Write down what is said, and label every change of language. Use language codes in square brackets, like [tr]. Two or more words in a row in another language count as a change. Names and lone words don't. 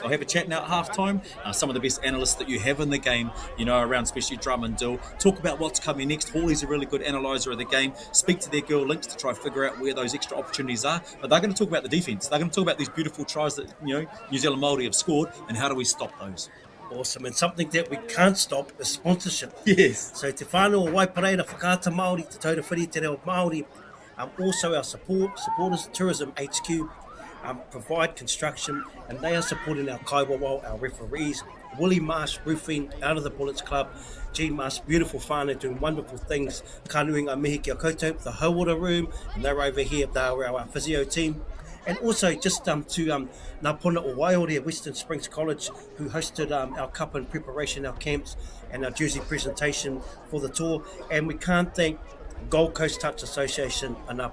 [en] They'll have a chat now at halftime. Some of the best analysts that you have in the game, around especially Drum and Dill, talk about what's coming next. Hawley's a really good analyzer of the game. Speak to their girl links to try to figure out where those extra opportunities are. But they're going to talk about the defense. They're going to talk about these beautiful tries that, New Zealand Māori have scored, and how do we stop those? Awesome, and something that we can't stop is sponsorship. Yes. So te whānau o Waipareira whakaata Māori, te taura whiri te reo Māori, also our supporters, Tourism HQ, provide construction, and they are supporting our kaiwawa, our referees, Willie Marsh Roofing out of the Bullets Club, Gene Marsh, beautiful whānau doing wonderful things, [mi] kanuinga mihi kia koutou, [en] the Hauora Room, and they're over here, they're our physio team. And also just to Ngā Puna o Waiore at Western Springs College, who hosted our cup in preparation, our camps, and our jersey presentation for the tour. And we can't thank Gold Coast Touch Association enough.